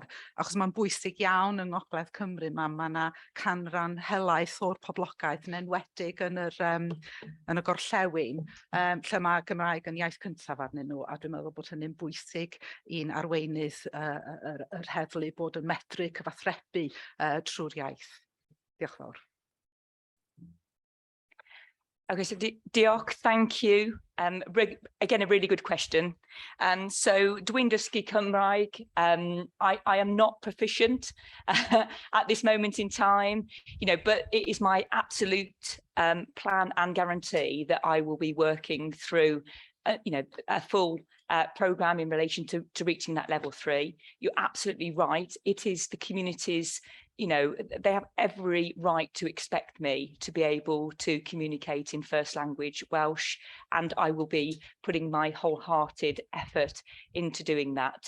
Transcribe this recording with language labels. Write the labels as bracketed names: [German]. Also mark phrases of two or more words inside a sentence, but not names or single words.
[Welsh] Achos mae'n bwysig iawn yng Ngogledd Cymru, mae yna canran helaeth o'r poblogaeth yn enwedig yn y gorllewin, lle mae Gymraeg yn iaith cyntaf arnyn nhw, a dwi'n meddwl bod hynny'n bwysig i'n arweinydd yr heddlu bod yn medru cyfathrebu trwy'r iaith. Diolch yn fawr. [English] Okay, so [Welsh] diolch, [English] thank you. Again, a really good question. So [Welsh] dwi'n dysgu Cymraeg. [English] I am not proficient at this moment in time, you know, but it is my absolute plan and guarantee that I will be working through you know, a full programme in relation to reaching that level 3. You're absolutely right. It is the communities, you know, they have every right to expect me to be able to communicate in first language Welsh, and I will be putting my wholehearted effort into doing that.